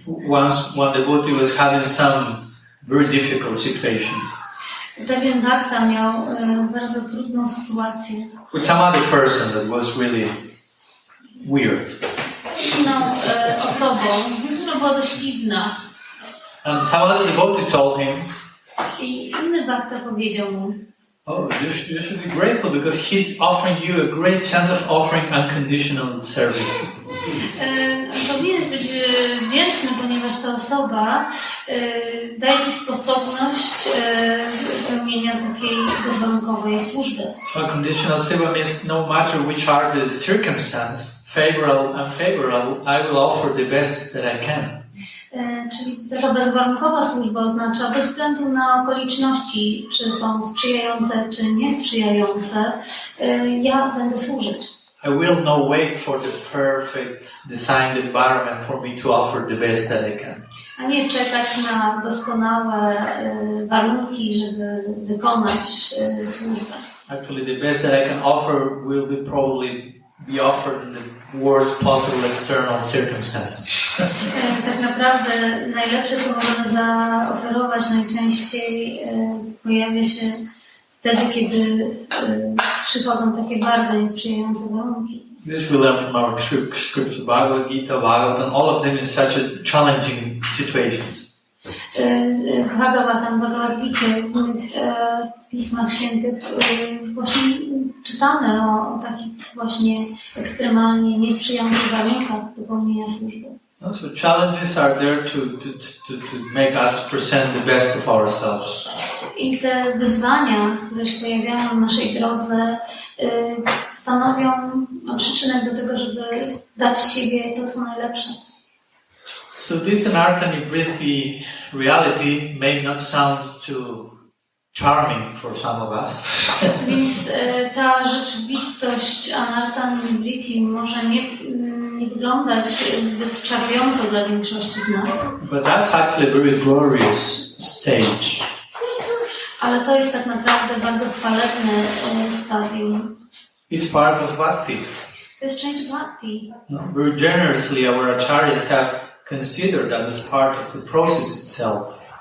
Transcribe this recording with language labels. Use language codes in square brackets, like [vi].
[en] Once one devotee was having some very difficult situation. [pl] Pewien bhakta miał bardzo trudną sytuację. [en] With some other person that was really weird. [pl] Z inną osobą, która była dość dziwna. [en] And some other devotee told him, [pl] I inny bhakta powiedział mu, [en] you should be grateful because he's offering you a great chance of offering unconditional service. [pl] Powinieneś być wdzięczny, ponieważ ta osoba daje ci sposobność pełnienia takiej bezwarunkowej służby. [en] Unconditional seva means no matter which are the circumstance, favorable, unfavorable, I will offer the best that I can. [pl] Czyli taka bezwarunkowa służba oznacza bez względu na okoliczności, czy są sprzyjające, czy niesprzyjające, ja będę służyć. [en] I will not wait for the perfect designed environment for me to offer the best that I can. [pl] A nie czekać na doskonałe warunki, żeby wykonać służbę. [en] Actually, the best that I can offer will be probably be offered in the worst possible external circumstances. [pl] Tak naprawdę najlepsze, co możemy zaoferować, najczęściej pojawia się wtedy, kiedy przychodzą takie bardzo niesprzyjające warunki. [en] This we learn from our scriptures, Bhagavad Gita, Bhagavatam, all of them in such a challenging situations. [pl] Bhagavatam, Bhagavad Gita, w innych pismach świętych właśnie czytamy o takich właśnie ekstremalnie niesprzyjających warunkach do pełnienia służby. [en] So challenges are there to make us present the best of ourselves. [pl] I te wyzwania, które się pojawiają na naszej drodze, stanowią przyczynek do tego, żeby dać z siebie to, co najlepsze. [en] So this anartha nivritti reality may not sound too charming for some of us. [pl] Więc ta rzeczywistość anartha nivritti może nie wyglądać zbyt czarująco dla większości z nas. [en] But that's actually a very glorious stage. [pl] Ale to jest tak naprawdę bardzo chwalebne stadium. [en] It's part of bhakti. [pl] To jest część bhakti. [en] Very generously our acharyas have considered that as part of the process itself.